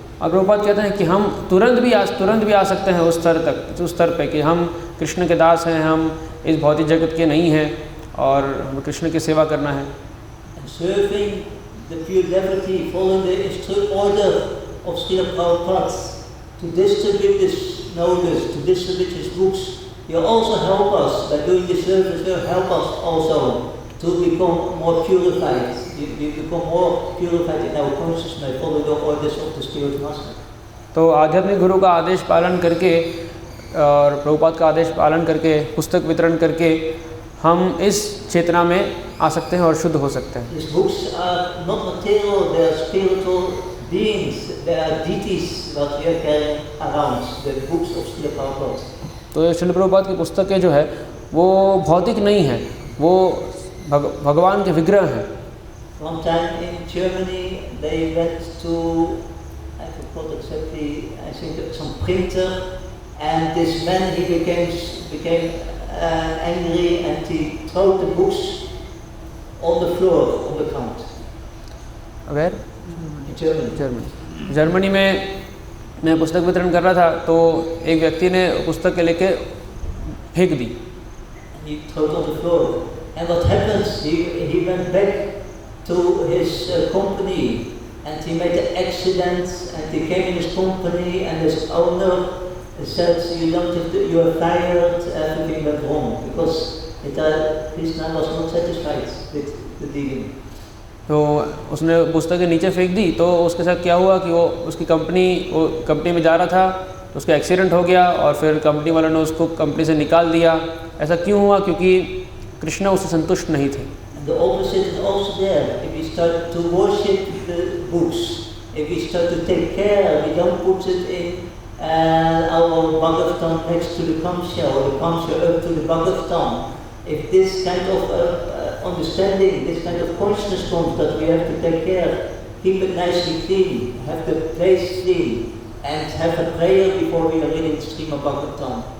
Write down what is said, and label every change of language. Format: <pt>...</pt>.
<hi>और प्रभुपाद कहते हैं कि हम तुरंत भी आ सकते हैं उस स्तर पे कि हम कृष्ण के दास हैं, हम इस भौतिक जगत के नहीं हैं और हमें कृष्ण की सेवा करना है।</hi> <en>And serving the pure devotee, following the order of Srila Prabhupada to distribute this knowledge, to distribute his books, will also help us by doing the service. Will help us also to become more purified. We become more purified in our consciousness, following the orders of the Spirit Master.</en> <hi>तो आध्यात्मिक गुरु का आदेश पालन करके और प्रभुपाद का आदेश पालन करके पुस्तक वितरण करके हम इस चेतना में आ सकते हैं और शुद्ध हो सकते हैं।</hi> <en>These books are not material; they are spiritual beings. They are deities that we are carrying around. The books of Srila Prabhupada.</en> <hi>तो श्रील प्रभुपाद की पुस्तकें जो है वो भौतिक नहीं है, वो भगवान के विग्रह हैं।</hi> <en>One time in Germany, they went to, I forgot exactly, I think some printer, and this man he became angry and he threw the books on the floor on the ground. Where? In Germany.</en> <hi>Germany में मैं पुस्तक वितरण कर रहा था तो एक व्यक्ति ने पुस्तक के लेके फेंक दी।</hi> <en>He threw it on the floor, and what happens? He went back to his company, and he made an accident, and he came in his company, and his owner said, "You don't have to, you are fired." Everything went wrong because Krishna was not satisfied with the dealing.</en> <hi>तो उसने पुस्तक के नीचे फेंक दी, तो उसके साथ क्या हुआ कि वो उसकी कंपनी में जा रहा था, तो उसका एक्सीडेंट हो गया और फिर कंपनी वालों ने उसको कंपनी से निकाल दिया। ऐसा क्यों हुआ? क्योंकि कृष्णा उससे संतुष्ट नहीं थे।</hi> <en>The opposite is also there. If we start to worship the books, if we start to take care, we don't put it in our Bhagavatam next to the Kamsha or the Kamsha up to the Bhagavatam. If this kind of understanding, this kind of consciousness comes that we have to take care, keep it nicely clean, have the place clean, and have a prayer before we are reading the Srimad Bhagavatam.</en>